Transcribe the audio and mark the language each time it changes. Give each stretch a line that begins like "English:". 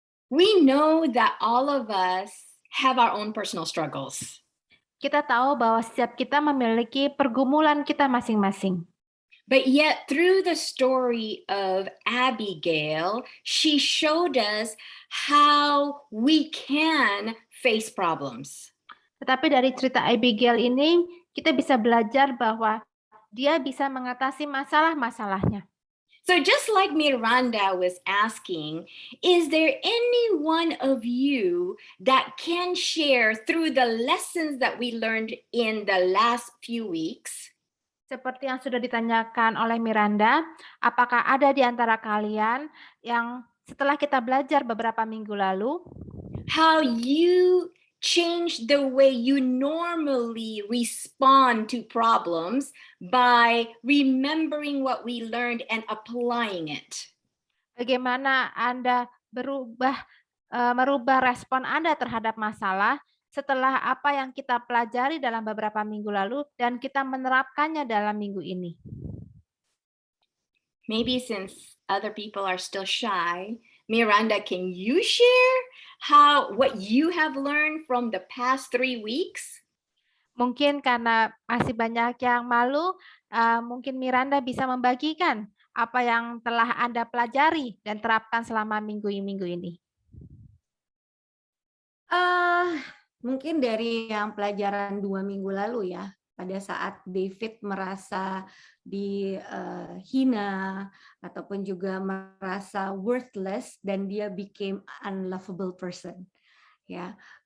English: We know that all of us have our own personal struggles.
Indonesian: Kita tahu bahwa setiap kita memiliki pergumulan kita masing-masing.
English: But yet, through the story of Abigail, she showed us how we can face problems.
Indonesian: Tetapi dari cerita Abigail ini, kita bisa belajar bahwa dia bisa mengatasi masalah-masalahnya.
English: So just like Miranda was asking, is there any one of you that can share through the lessons that we learned in the last few weeks?
Indonesian: Seperti yang sudah ditanyakan oleh Miranda, apakah ada di antara kalian yang setelah kita belajar beberapa minggu lalu,
English: how you change the way you normally respond to problems by remembering what we learned and applying it?
Indonesian: bagaimana Anda merubah respon Anda terhadap masalah setelah apa yang kita pelajari dalam beberapa minggu lalu dan kita menerapkannya dalam minggu ini.
English: Maybe since other people are still shy, Miranda, can you share what you have learned from the past 3 weeks?
Indonesian: Mungkin karena masih banyak yang malu, mungkin Miranda bisa membagikan apa yang telah Anda pelajari dan terapkan selama minggu-minggu ini. Mungkin dari yang pelajaran 2 minggu lalu ya, pada saat David merasa dihina ataupun juga merasa worthless dan dia
English: became unlovable person,
Indonesian: ya.